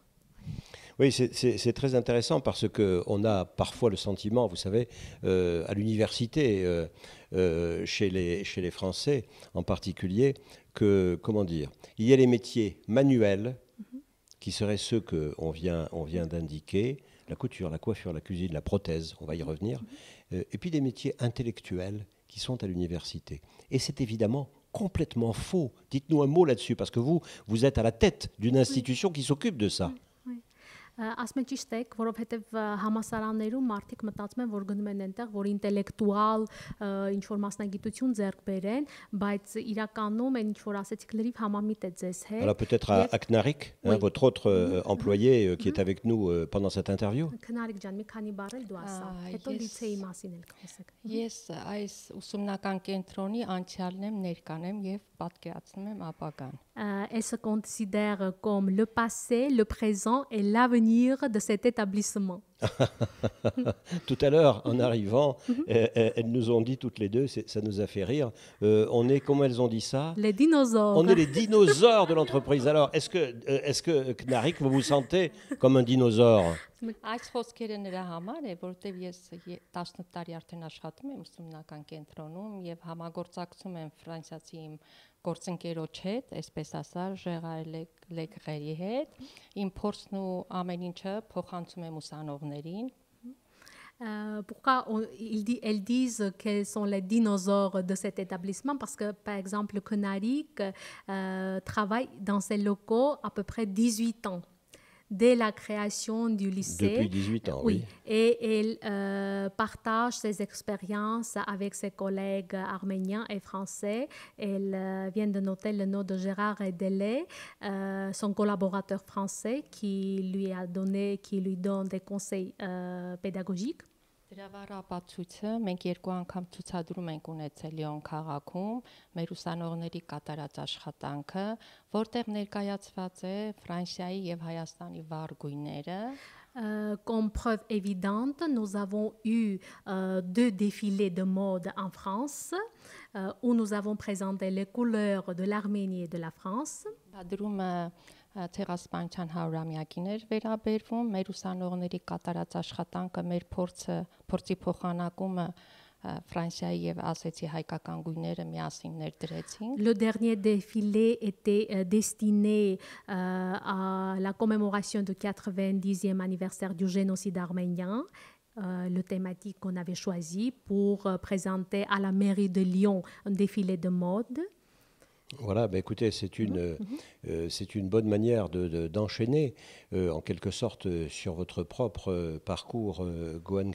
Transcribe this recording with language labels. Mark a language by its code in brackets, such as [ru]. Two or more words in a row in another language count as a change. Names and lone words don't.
[fr] Oui, c'est très intéressant parce qu'on a parfois le sentiment, vous savez, à l'université, chez les Français en particulier, que, comment dire, il y a les métiers manuels qui seraient ceux qu'on vient d'indiquer, la couture, la coiffure, la cuisine, la prothèse, on va y revenir, et puis des métiers intellectuels qui sont à l'université. Et c'est évidemment complètement faux. Dites-nous un mot là-dessus, parce que vous êtes à la tête d'une institution qui s'occupe de ça. [hy] Ասում են ճիշտ եք, որովհետև համասարաններում մարդիկ մտածում են, որ գնում են այնտեղ, որ ինտելեկտուալ ինչ-որ մասնագիտություն ձեռք բերեն, բայց իրականում այն ինչ-որ ասեցիք լրիվ համամիտ է ձեզ հետ։ [fr] Alors peut-être à Knarik, votre autre employé qui est avec nous pendant cette interview. [hy] Քնարիկ ջան, մի քանի բառ էլ դու ասա, հետո լիցեի մասին էլ խոսեք։ Ես այս ուսումնական կենտրոնի անցյալն եմ, ներկան եմ եւ պատկերացնում եմ ապագան։ [fr] Elle se considère comme le passé, le présent et l'avenir de cet établissement. Tout à l'heure, en arrivant, elles nous ont dit toutes les deux, ça nous a fait rire, on est, comment elles ont dit ça? Les dinosaures. On est les dinosaures de l'entreprise. Alors, est-ce que Knarik, vous vous sentez comme un dinosaure? [hy] Այս խոսքերը նրա համար է, որովհետև ես 18 տարի արդեն աշխատում եմ ուսումնական կենտրոնում եւ համագործակցում եմ ֆրանսիացի իմ գործընկերոջ հետ, այսպես ասած, ժեղարի հետ, իմ փորձն ու ամեն ինչը փոխանցում եմ ուսանողներին։ [fr] Pourquoi elles disent qu'elles sont les dinosaures de cet établissement? Parce que, par exemple, le Knarik travaille dans ces locaux à peu près 18 ans. Dès la création du lycée. Depuis 18 ans, oui. Et elle partage ses expériences avec ses collègues arméniens et français. Elle vient de noter le nom de Gérard Delay, son collaborateur français qui lui donne des conseils pédagogiques. [hy] Դրա վառապացույցը մենք երկու անգամ ցուցադրում ենք ունեցել Լիոն քաղաքում մեր ուսանողների կատարած աշխատանքը, որտեղ ներկայացված է Ֆրանսիայի եւ Հայաստանի վառ գույները։ [fr] Comme preuve évidente, nous avons eu 2 défilés de mode en France où nous avons présenté les couleurs de l'Arménie et de la France. [hy] Ցեղասպանության 100-ամյակին էր վերաբերվում, մեր ուսանողների կատարած աշխատանքը, մեր փորձի փոխանակումը Ֆրանսիայի եւ ասեցի հայկական գույները միասին ներդրեցինք։ [fr] Le dernier défilé était destiné à la commémoration du 90e anniversaire du génocide arménien. Le thématique qu'on avait choisi pour présenter à la mairie de Lyon un défilé de mode. Voilà, écoutez, c'est une bonne manière d'enchaîner en quelque sorte sur votre propre parcours, Gohan